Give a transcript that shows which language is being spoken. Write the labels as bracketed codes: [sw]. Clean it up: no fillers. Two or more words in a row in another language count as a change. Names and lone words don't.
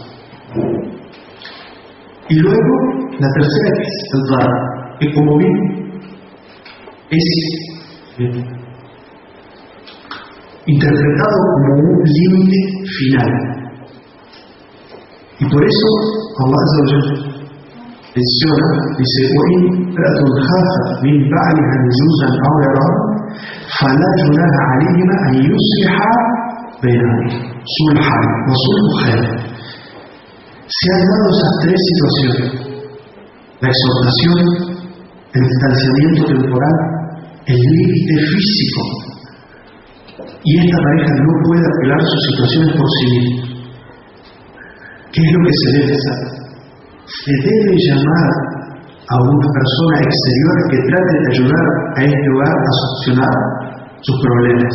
[es] Y luego, la tercera que es el dar, que como vi es interpretado como un límite final. Y por eso Allah menciona, dice, [ar] وَإِنْ امْرَأَةٌ خَافَتْ مِنْ بَعْلِهَا نُشُوزًا أَوْ إِعْرَاضًا فَلَا جُنَاحَ عَلَيْهِمَا أَنْ يُصْلِحَا بَيْنَهُمَا صُلْحًا وَصُلْحُ خَيْرٌ. [es] Se han dado esas 3 situaciones: la exhortación, el distanciamiento temporal, el límite físico, y esta pareja no puede arreglar sus situaciones por sí misma. ¿Qué es lo que se debe hacer? Se debe llamar a una persona exterior que trate de ayudar a este hogar a solucionar sus problemas.